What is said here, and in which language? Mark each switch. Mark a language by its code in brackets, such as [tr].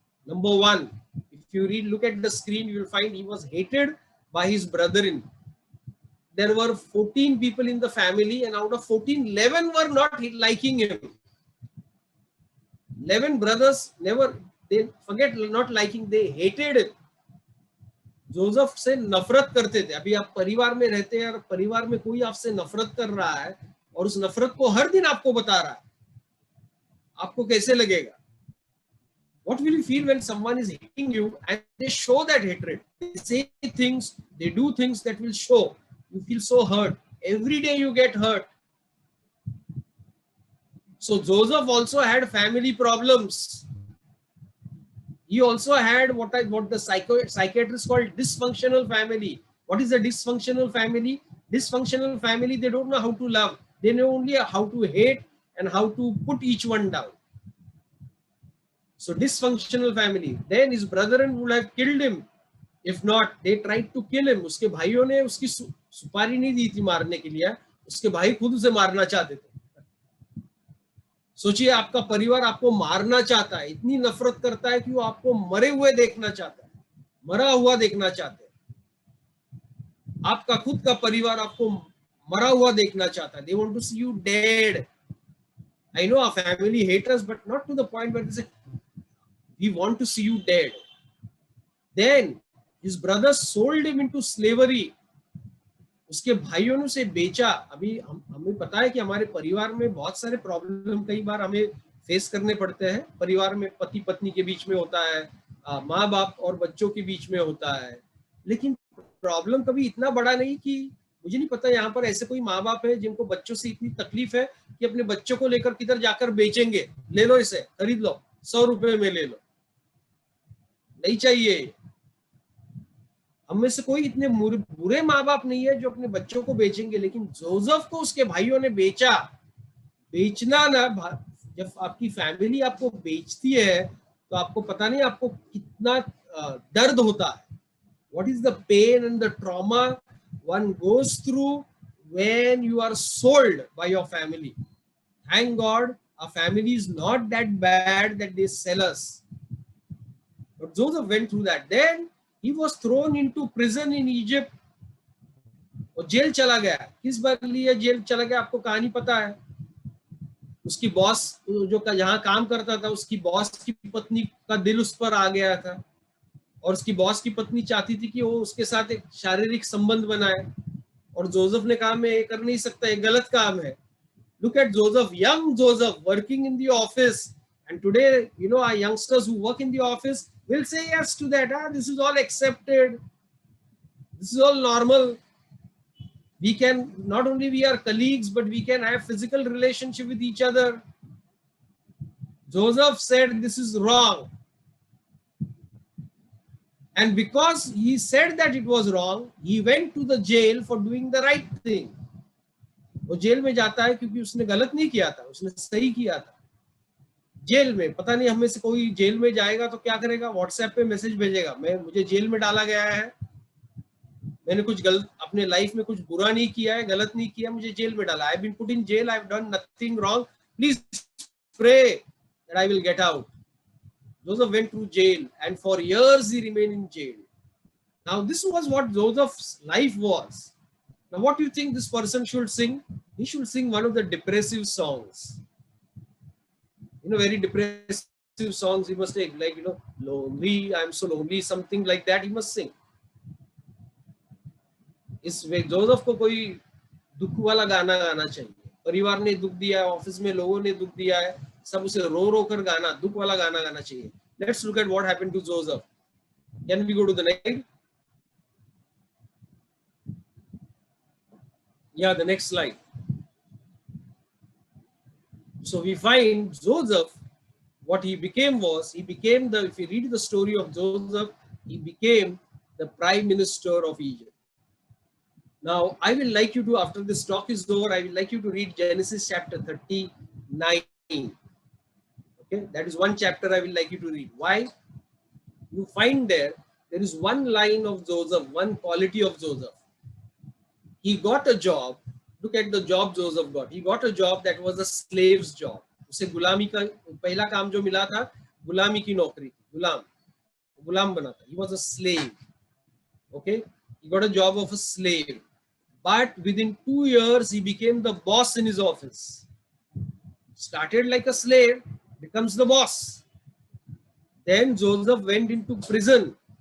[en] Number one, if you look at the screen, you will find he was hated by his brethren. There were 14 people in the family, and out of 14, 11 were not liking him. 11 brothers they hated him. [hi] Joseph से नफरत करते थे. अभी आप परिवार में रहते हैं और परिवार में कोई आपसे नफरत कर रहा है और उस नफरत को हर दिन आपको बता रहा है, आपको कैसे लगेगा? [en] What will you feel when someone is hating you and they show that hatred? They say things, they do things that will show. You feel so hurt. Every day you get hurt. So Joseph also had family problems. He also had what the psychiatrists call dysfunctional family. What is a dysfunctional family? Dysfunctional family, they don't know how to love. They know only how to hate and how to put each one down. So dysfunctional family. Then his brethren would have killed him. If not, they tried to kill him. [hi] उसके भाइयों ने उसकी सुपारी नहीं दी थी मारने के लिए. उसके भाई खुद उसे मारना चाहते थे. सोचिए, आपका परिवार आपको मारना चाहता है, इतनी नफरत करता है कि वो आपको मरे हुए देखना चाहता है, मरा हुआ देखना चाहते हैं. आपका खुद का परिवार आपको मरा हुआ देखना चाहता है. [en] They want to see you dead. I know our family hates us, but not to the point where they say, we want to see you dead. Then his brothers sold him into slavery. [hi] उसके भाइयों ने उसे बेचा. अभी हमें पता है कि हमारे परिवार में बहुत सारे प्रॉब्लम कई बार हमें फेस करने पड़ते हैं. परिवार में पति पत्नी के बीच में होता है, माँ बाप और बच्चों के बीच में होता है. लेकिन प्रॉब्लम कभी इतना बड़ा नहीं कि मुझे नहीं पता यहाँ पर ऐसे कोई माँ बाप है जिनको बच्चों से इतनी तकलीफ है कि अपने बच्चों को लेकर किधर जाकर बेचेंगे, ले लो इसे, खरीद लो, 100 रुपए में ले लो, नहीं चाहिए। हम में से कोई इतने बुरे माँ बाप नहीं है जो अपने बच्चों को बेचेंगे, लेकिन जोसेफ को उसके भाइयों ने बेचा। बेचना ना, जब आपकी फैमिली आपको बेचती है तो आपको पता नहीं आपको कितना दर्द होता है। [en] What is the pain and the trauma one goes through when you are sold by your family? Thank God, our family is not that bad that they sell us. But Joseph went through that. Then he was thrown into prison in Egypt. [hi] और jail चला गया। किस बार लिए jail चला गया आपको कहानी पता है। उसकी बॉस जो जहां काम करता था, उसकी बॉस की पत्नी का दिल उस पर आ गया था और उसकी बॉस की पत्नी चाहती थी कि वो उसके साथ एक शारीरिक संबंध बनाए, और जोसेफ ने कहा मैं ये कर नहीं सकता, ये गलत काम है। [en] Look at Joseph, young Joseph working in the office, and today our youngsters who work in the office will say yes to that. This is all accepted, this is all normal. We can not only we are colleagues, but we can have physical relationship with each other. Joseph said this is wrong, and because he said that it was wrong, he went to the jail for doing the right thing. [hi] वो jail में जाता है क्योंकि उसने गलत नहीं किया था, उसने सही किया था। जेल में पता नहीं हम में से कोई जेल में जाएगा तो क्या करेगा, व्हाट्सएप पे मैसेज भेजेगा, मुझे जेल में डाला गया है, मैंने कुछ गलत अपने लाइफ में कुछ बुरा नहीं किया है, गलत नहीं किया, मुझे जेल में डाला, [en] I have been put in jail, I have done nothing wrong, please pray that I will get out. Joseph went through jail, and for years he remained in jail. Now this was what Joseph's life was. Now what do you think this person should sing? He should sing one of the depressive songs. Very depressive songs he must take, like, lonely, I'm so lonely, something like that he must sing. [hi] इस Joseph को कोई दुख वाला गाना गाना चाहिए। परिवार ने दुख दिया है, ऑफिस में लोगों ने दुख दिया है, सब उसे रो रो कर गाना, दुख वाला गाना गाना चाहिए। [en] Let's look at what happened to Joseph. Can we go to the next? Yeah, the next slide. So we find Joseph, what he became was, if you read the story of Joseph, he became the prime minister of Egypt. Now, I will like you to, after this talk is over, I will like you to read Genesis chapter 39. Okay, that is one chapter I will like you to read. Why? You find there is one line of Joseph, one quality of Joseph. He got a job. Look at the job Joseph got. He got a job that was a slave's job. [hi] उसे गुलामी का पहला काम जो मिला था, गुलामी की नौकरी, गुलाम बना था. [en] He was a slave. Okay, he got a job of a slave. But within 2 years, he became the boss in his office. Started like a slave, becomes the boss. Then Joseph went into prison.